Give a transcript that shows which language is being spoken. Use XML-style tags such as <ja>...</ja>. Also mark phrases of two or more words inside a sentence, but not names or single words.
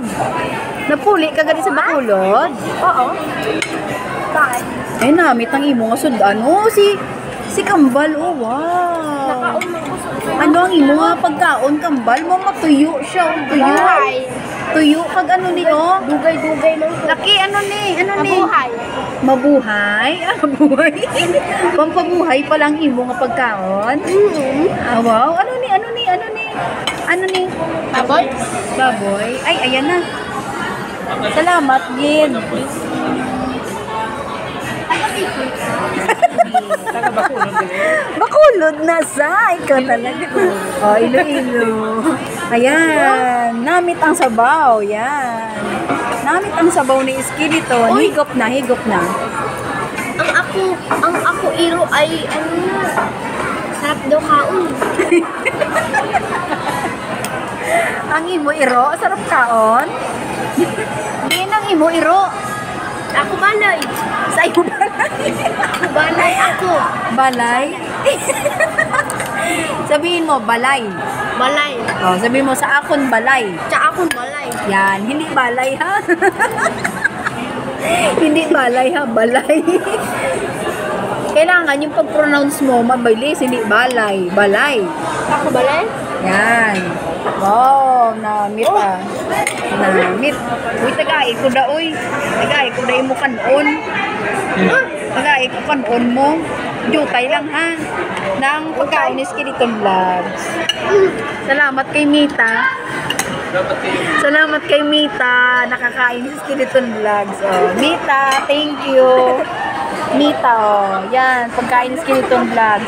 <hil>Napuli ka gali sa Bacolod?</hil> <tl>Oo. Bakit?</tl> <hil>Ay namit ang imo nga sudan.</hil> <tl>Oh, si Kambal. Oh, wow.</tl> <hil>Nakaon mo ko sa Ano ang imo nga pagkaon Kambal? Mo matuyo siya, oh, tuyo.</hil> <tl>Bahay.</tl> <hil>Tuyo kag ano ni oh. Dugay-dugay lang ko. Laki ano ni?</hil> <tl>Mabuhay. Mabuhay? Ah, mabuhay?</tl> <hil>Pampabuhay pa lang imo nga pagkaon? Ah, wow. Ano ni? Ano ni?</hil> <tl>Baboy? Baboy? Ay, ayan na. Salamat, Gin. Bacolod na sa. Ikaw talaga. Oh, Iloilo. Ayan.</tl> <hil>Namit ang sabaw. Yan. Namit ang sabaw ni Skeleton.</hil> <tl>Higop na.</tl> <hil>Ang ako iro ay ano na.</hil> <tl>Sarap daw kaon.</tl> <hil>Ang imo iro, sarap kaon. Di nang imo iro. Ako balay.</hil> <tl>Sa iyo balay.</tl> <hil>Ako balay ako.</hil> <tl>Balay? Sabihin mo, balay.</tl> <hil>Balay.</hil> <tl>Oh, sabihin mo, sa akon balay. Tsaka akong balay. Yan, hindi balay ha. Hindi balay ha, balay. Kailangan yung pag-pronounce mo, mabilis, hindi balay.</tl> <hil>Balay. Ako balay? Yan. Wow, namit ah. Namit. Uy, tagay ko da, uy. Tagay ko da mo kanon. Tagay ko kanon mo. Jutay lang ha.</hil> <tl>Nang pagkain ni Skeleton Vlogs.</tl> <hil>Salamat kay Mita. Salamat kay Mita.</hil> <tl>Nakakain ni Skeleton Vlogs. Oh, Mita,</tl> <en>thank you.</en> <tl>Mita, oh. Yan, pagkain ni Skeleton Vlogs.</tl>